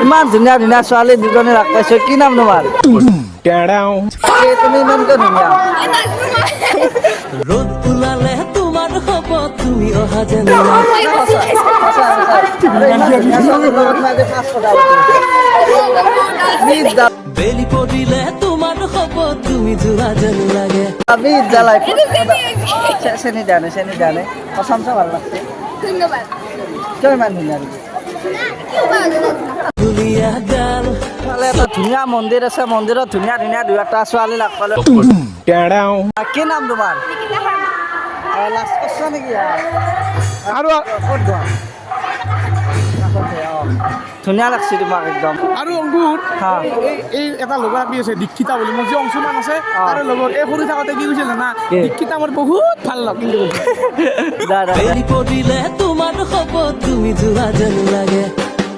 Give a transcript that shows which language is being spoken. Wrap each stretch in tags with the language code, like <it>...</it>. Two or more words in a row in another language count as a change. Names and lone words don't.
<as>ইমান ধুনীয়া ধুনীয়া ছোৱালী দুজনী লগ পাইছো কি নাম তোমাৰ তুমি ইমানকে ধুনীয়া</as> <bn>রোদ উলালে তোমার হব তুমি অহা যেন বেলি পড়িলে তোমার হব তুমি জোড়া যেন লাগে</bn> <as>চেনি দিয়া নাই প্ৰশংসা ভাল লাগছে ধন্যবাদ কিয় ইমান ধুনীয়া দুলিয়া গাল এটা ধুনীয়া মন্দিৰ আছে মন্দিৰত ধুনীয়া ধুনীয়া দুই এটা ছোৱালী লগ পালো কি নাম তোমাৰ লাষ্ট কৈছ নেকি আৰু ক'ত যোৱা ধুনীয়া লাগছে তোমাক একদম আৰু অংকুৰ হা এই এটা লগৰ আপি আছে দীক্ষিতা বুলি মোৰ যে অংশুমান আছে তাৰে লগৰ এই সৰু থাকোঁতে কি কৈছিল জানা কি? দীক্ষিতা মোৰ বহুত ভাল লাগে দাদা</as> <bn>বেলি পড়িলে তোমার হব তুমি জোড়া যেন লাগে</bn>